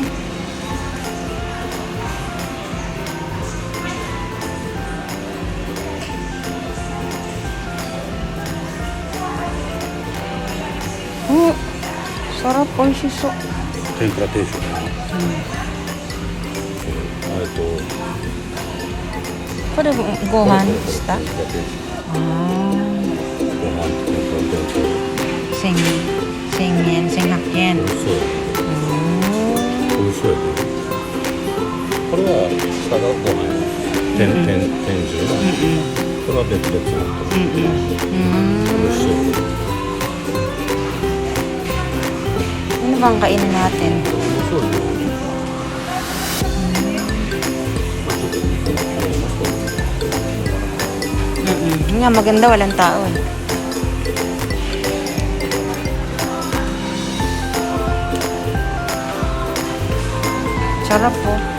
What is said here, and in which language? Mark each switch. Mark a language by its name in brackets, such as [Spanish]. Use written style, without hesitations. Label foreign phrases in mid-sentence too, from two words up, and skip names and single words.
[Filipino] Oh, sarap po shiso. [Japanese] 天ぷら定食。これご飯した？天ぷら定食。あご飯と天ぷら定食。あ、1000円、1100円。そう。美味しそうやね。これは下がご飯や。天重の。これは別々のと。美味しそう。 [Filipino] Ano bang kainin natin? Nga, maganda, walang tao eh. Sarap po.